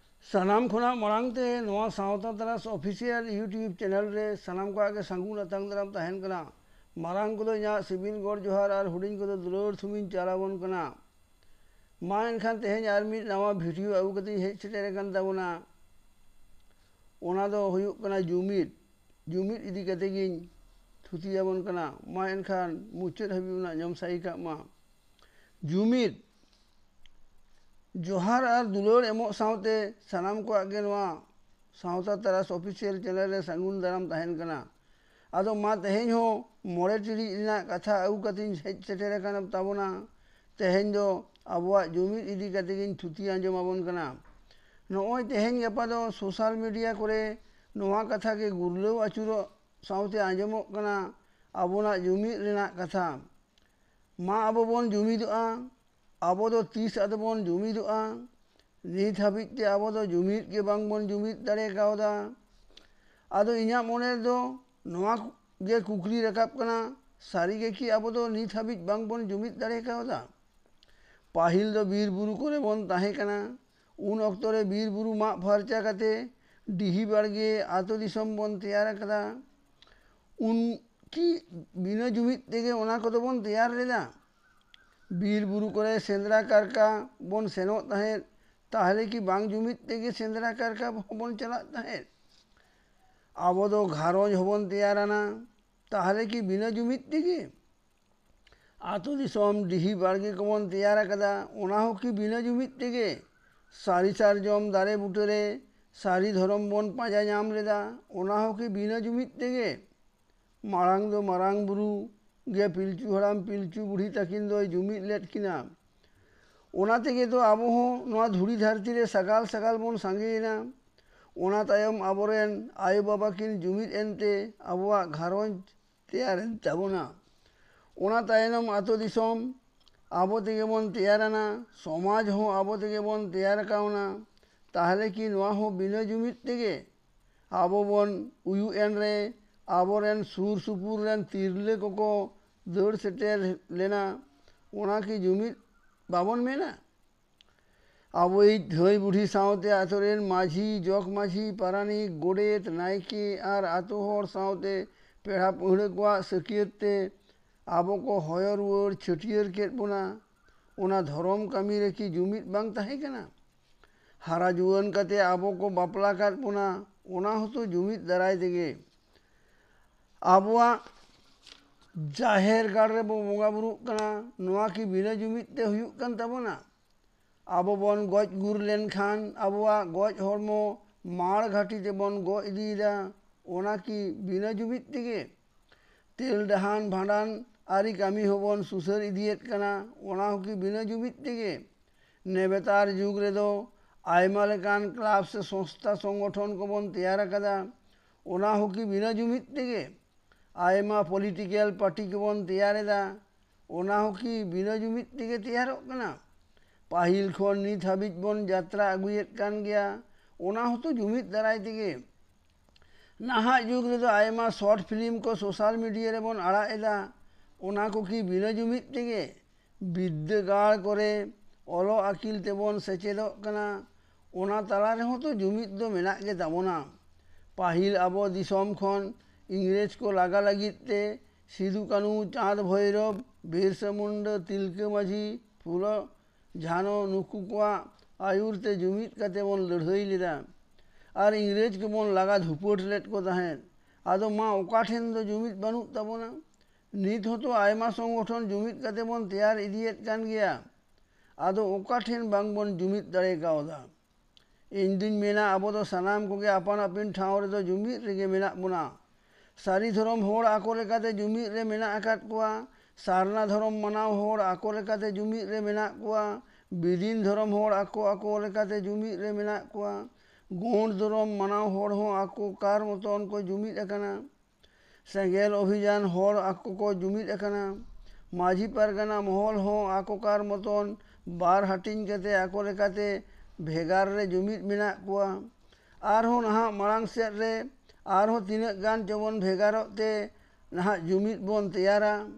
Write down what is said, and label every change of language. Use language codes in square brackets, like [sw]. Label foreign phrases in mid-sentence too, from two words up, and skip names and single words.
[sat] सानाम खुना मरांगते नवा सावता तरास [en] official YouTube channel [sat] रे सानाम को आगे संगुन अतंग दराम तहन कना मारांग को इना सिबिल गोर जोहार और हुडिंग को दुलोर थुमिन चालावन कना मा एनखान तेहेन आर मिद नवा वीडियो आगु कति हेज सेटेर कन ताबोना ओना दो हुयुग कना जुमिद इदी कते गिन थुतियाबन कना मा एनखान मुचद हबिउना जम साई का मा जुमिद जोहार और दुलोर एमो सावते सानाम को आगे नवा सावता तरास [en] official channel [sat] रे संगुन दाराम तहन कना आदो मा तेहेन हो मोड़े टिड़ी इना कथा आगु कतिन हेज सेटेर कन ताबोना तेहेन दो आबुआ जुमिद इदी कते गिन थुति आंजमाबन कना नोय तेहेन गपा दो [en] social media [sat] करे नवा कथा के गुरलो आचुरो सावते आंजमोग कना आबोना जुमिद रेना कथा मा आबो बोन जुमिदोआ आबो दो 30 अदबोन जुमिदोआ नित हाबिते आबो दो जुमिद के बांग बोन जुमिद दाड़े कावदा आदो इना मोने दो नवा गे कुकली रकाब कना सारी गे कि आबो दो नित हाबित बांग बोन जुमिद दाड़े कावदा पाहिल दो बीर बुरु करे बोन ताहे कना उन अक्तरे बीर बुरु मा फरचा कते डिही बाड़गे आतो दिसम बोन तैयार कदा उन की बिना जुमिद तेगे ओना को दो बोन तैयार लेदा बीर बुरु करे सेंद्रा कारका बोन सेनो ताहे ताहले की बांग जुमिद तेगे सेंद्रा कारका बोन चला ताहे आबो दो घारोज होबन तैयाराना ताहले की बिना जुमिद तेगे आतो दिसम डिही बाड़गे को बोन तैयार कदा ओना हो की बिना जुमिद तेगे सारी सार जम दारे बुटरे सारी धरम बोन पाजा नाम लेदा ओना हो की बिना जुमिद तेगे मारांग दो मारांग बुरु गे पिलचू हराम पिलचू बुढ़ी तकिन दो जुमिद लेट किना ओना तेगे तो आबो हो नवा धुड़ी धरती रे सगाल सगाल बोन सांगेना ओना तायम आबोरेन आयो बाबा किन जुमिद एनते आबोआ घारोंज तैयार ताबोना ओना तायनम आतो दिसम आबो तेगे बोन तैयाराना समाज हो आबो तेगे बोन तैयार कावना ताहले की नवा हो बिना जुमिद तेगे आबो बोन उयु एन रे आबोरेन सुर सुपुर रेन तिरले को दौड़ सेटेर लेना ओना की जुमिद बाबन मेना आबो धई बुढ़ी सावते आतोरेन माझी जग माझी पारानी गोडेत नायके और आतो हर सावते पेड़ा पहुड़े को सकियते आबो को हयर रुआर छटियर केट बोना ओना धरम कामी रे की जुमिद बांग ताहे कना हारा जुआन कते आबो को बापला काट बोना ओना हो तो जुमिद दाराय तेगे आबुआ जाहेर गाड़ रे बो बोंगा बुरु कना नवा की बिना जुमिद ते हुयुग कन ताबोना आबो बोन गज गुर लेन खान आबुआ गज हरमो माड़ घाटी ते बोन गो इदीदा ओना की बिना जुमिद तेगे तेल डहान भांडान आरी कामी होबन सुसर इदियत कना ओना हो की बिना जुमिद तेगे नेबेतार जुग रे दो आयमा लेकान क्लाब से संस्था संगठन को बोन तैयार कदा ओना हो की बिना जुमिद तेगे आयमा [en] political party [sat] को बोन तैयारेदा ओना हो की बिना जुमिद तेगे तैयारोग कना पाहिल खन नित हाबिज बोन यात्रा अगुयेत कान गया ओना हो तो जुमिद दाराय तेगे नाहा जुग रे दो आयमा [en] short film [sat] को [en] social media [sat] रे बोन आड़ा एदा ओना को की बिना जुमिद तेगे विद्यागार करे ओलो आकिल ते बोन सेचेदोग कना ओना तला रे हो तो जुमिद दो मेना गे ताबोना पाहिल आबो दिसम खन इंग्रेज को लागा लगिते सिदु कानू चाँद भैरव बिरसा मुंडा तिलके माझी फुलो झानो नुकु को आयुरते जुमिद कते बोन लड़ाई लेदा और इंग्रेज के बोन लागा धुपोट लेट को तहेन आदो मा ओका ठेन दो जुमिद बानुग ताबोना नित हो तो आयमा संगठन जुमिद कते बोन तैयार इदियत कान गया आदो ओका ठेन बांग बोन जुमिद दाड़े कावदा इन दिन मेना आबो दो सानाम को गे अपन अपिन ठाव रे दो जुमिद रेगे मेना बोना सारी धरम होड़ आको लेकाते जुमिद रे मेना आकात कोआ सारना धरम मनाव होड़ आको लेकाते जुमिद रे मेना कोआ बिदिन धरम होड़ आको लेकाते जुमिद रे मेना कोआ गोंड धरम मनाव होड़ हो आको कार मतन को जुमिद अकना सेंगेल अभियान होड़ आको को जुमिद अकना माझी पारगाना महल हो आको कार मतन बार हाटिंग कते आको लेकाते भेगार रे जुमिद मेना कोआ आर हो नहा मारांग सेट रे आर हो तीना गान जबन भेगारोते नहा जुमिद बोन तैयारा